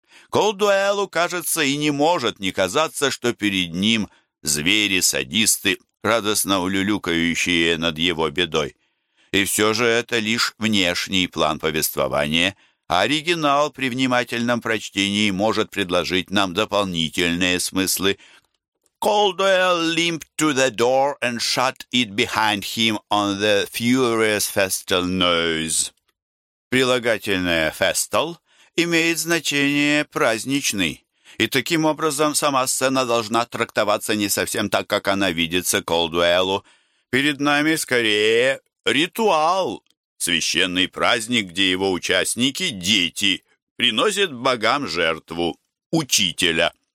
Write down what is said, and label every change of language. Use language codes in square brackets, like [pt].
[ru] Колдуэллу кажется и не может не казаться, что перед ним звери-садисты, радостно улюлюкающие над его бедой. И все же это лишь внешний план повествования, а оригинал при внимательном прочтении может предложить нам дополнительные смыслы. [en] Колдуэлл limped to the door and shut it behind him on the furious festal noise. [ru] Прилагательное «festal» имеет значение «праздничный», и таким образом сама сцена должна трактоваться не совсем так, как она видится Колдуэллу. Перед нами скорее ритуал, священный праздник, где его участники, дети, приносят богам жертву, учителя.